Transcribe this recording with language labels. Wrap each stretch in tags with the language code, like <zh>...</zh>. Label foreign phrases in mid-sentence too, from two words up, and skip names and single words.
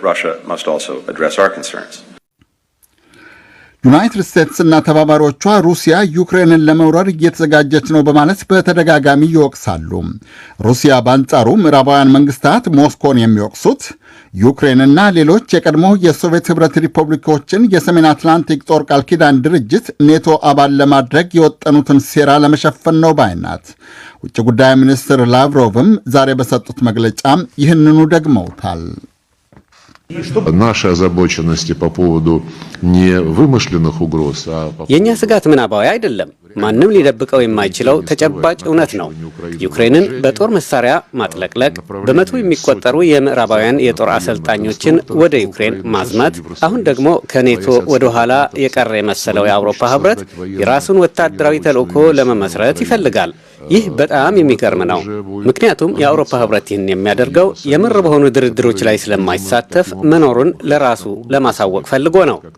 <am>ዩናይትድ ስቴትስና ተባባሪዎቿ ሩሲያ ዩክሬንን ለመውረር እየተዘጋጀች ነው በማለት በተደጋጋሚ ይወቅሳሉ። ሩሲያ በአንጻሩ ምዕራባውያን መንግስታት ሞስኮን የሚወቅሱት ዩክሬንና ሌሎች የቀድሞ የሶቪየት ኅብረት ሪፐብሊኮችን የሰሜን አትላንቲክ ጦር ቃል ኪዳን ድርጅት ኔቶ አባል ለማድረግ የወጠኑትን ሴራ ለመሸፈን ነው ባይ ናት። ውጭ ጉዳይ ሚኒስትር ላቭሮቭም ዛሬ በሰጡት መግለጫ ይህንኑ ደግመውታል።</am> <ru>Наши озабоченности по поводу невымышленных угроз,</ru> <am>የኛ ስጋት ምናባዊ አይደለም። ማንም ሊደብቀው የማይችለው ተጨባጭ እውነት ነው። ዩክሬንን በጦር መሳሪያ ማጥለቅለቅ፣ በመቶ የሚቆጠሩ የምዕራባውያን የጦር አሰልጣኞችን ወደ ዩክሬን ማዝመት፣ አሁን ደግሞ ከኔቶ ወደ ኋላ የቀረ የመሰለው የአውሮፓ ህብረት የራሱን ወታደራዊ ተልዕኮ ለመመስረት ይፈልጋል። ይህ በጣም የሚገርም ነው። ምክንያቱም የአውሮፓ ህብረት ይህን የሚያደርገው የምር በሆኑ ድርድሮች ላይ ስለማይሳተፍ መኖሩን ለራሱ ለማሳወቅ ፈልጎ ነው።</am>